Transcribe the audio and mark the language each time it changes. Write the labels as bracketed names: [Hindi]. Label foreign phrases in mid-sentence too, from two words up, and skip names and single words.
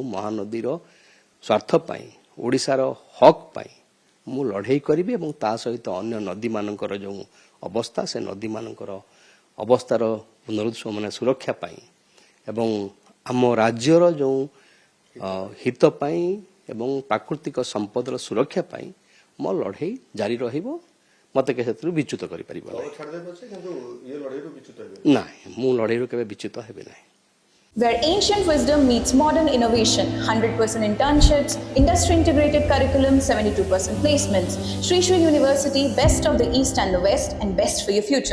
[Odia] ମହାନଦୀର ସ୍ୱାର୍ଥ ପାଇଁ ଓଡ଼ିଶାର ହକ୍ ପାଇଁ ମୁଁ ଲଢ଼େଇ କରିବି ଏବଂ ତା ସହିତ ଅନ୍ୟ ନଦୀମାନଙ୍କର ଯେଉଁ ଅବସ୍ଥା ସେ ନଦୀମାନଙ୍କର ଅବସ୍ଥାର ମାନେ ସୁରକ୍ଷା ପାଇଁ ଏବଂ ଆମ ରାଜ୍ୟର ଯେଉଁ ହିତ ପାଇଁ ଏବଂ ପ୍ରାକୃତିକ ସମ୍ପଦର ସୁରକ୍ଷା ପାଇଁ ମୋ ଲଢ଼େଇ ଜାରି ରହିବ ମୋତେ କେହି ସେଥିରୁ ବିଚ୍ୟୁତ କରିପାରିବ ନାହିଁ ମୁଁ ଲଢ଼େଇରୁ କେବେ ବିଚ୍ୟୁତ ହେବି ନାହିଁ [English] Where ancient wisdom meets modern innovation, 100% internships, industry integrated curriculum, 72% placements. Sri Sri University, best of the East and the West, and best for your future.